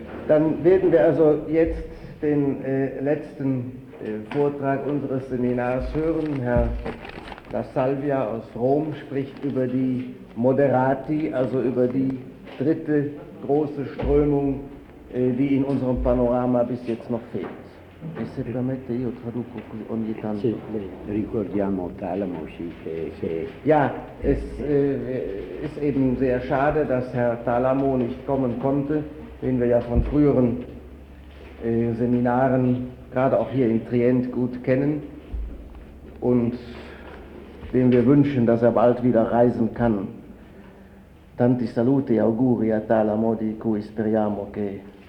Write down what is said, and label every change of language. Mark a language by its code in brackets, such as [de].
[de] dann werden wir also jetzt den letzten Vortrag unseres Seminars hören. Herr La Salvia aus Rom spricht über die Moderati, also über die dritte große Strömung, die in unserem Panorama bis jetzt noch fehlt. [it] E se permette io traduco così ogni tanto. Sì, ricordiamo Talamo, sì, che... [de] Ja, es ist eben sehr schade, dass Herr Talamo nicht kommen konnte, den wir ja von früheren Seminaren, gerade auch hier in Trient, gut kennen und dem wir wünschen, dass er bald wieder reisen kann. [it] Tanti saluti e auguri a Talamo, di cui speriamo che...